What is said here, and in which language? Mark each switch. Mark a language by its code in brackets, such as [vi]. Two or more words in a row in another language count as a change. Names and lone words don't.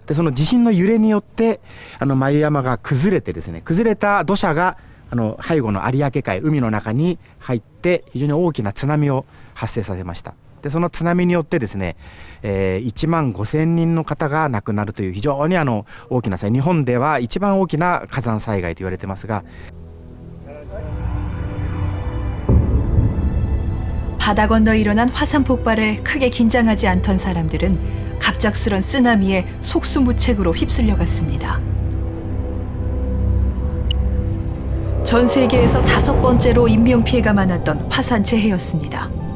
[ja] でその地震の揺れによって眉山が崩れてですね、崩れた土砂が背後の有明海、海の中に入って非常に大きな津波を発生させました。でその津波によってですね、1万5000人の方が亡くなるという非常に大きな災害、日本では一番大きな火山災害と言われてますが、 [ko] 바다 건너 일어난 화산 폭발에 크게 긴장하지 않던 사람들은 갑작스런 쓰나미에 속수무책으로 휩쓸려갔습니다. 전 세계에서 5번째로 인명피해가 많았던 화산 재해였습니다.